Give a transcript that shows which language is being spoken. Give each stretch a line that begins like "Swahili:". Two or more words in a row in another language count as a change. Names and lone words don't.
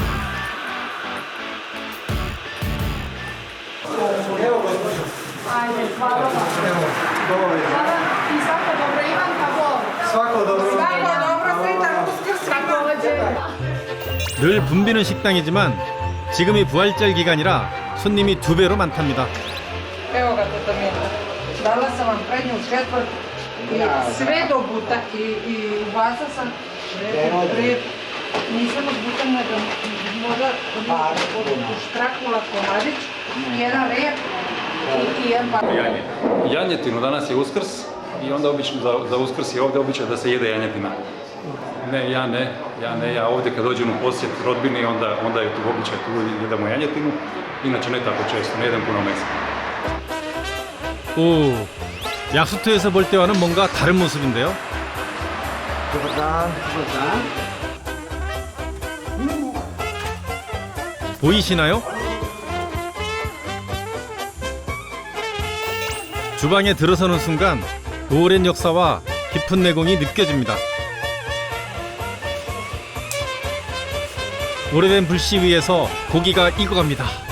Korean: 늘 붐비는 식당이지만 지금이 부활절 기간이라 손님이 2배로 많답니다.
Croatian: Evo ga teta Mila. Dala sam vam prednju četvrt i sve do buta i ubacila sam rep. Nisam od buta nego možda štraknula komadić, jedan rep i jedan par. Janjetinu, danas je Uskrs i onda obično za Uskrs je ovdje običaj da se jede janjetina. Ne, ja ovdje kad dođem u posjet rodbini onda je tu običaj, tu jedemo janjetinu, inače ne tako često, ne jedem puno mesa.
Korean: 오, 약수터에서 볼 때와는 뭔가 다른 모습인데요.
Croatian: Dobar dan. Dobar dan.
Korean: 보이시나요? 주방에 들어서는 순간 오랜 역사와 깊은 내공이 느껴집니다. 오래된 불씨 위에서 고기가 익어갑니다.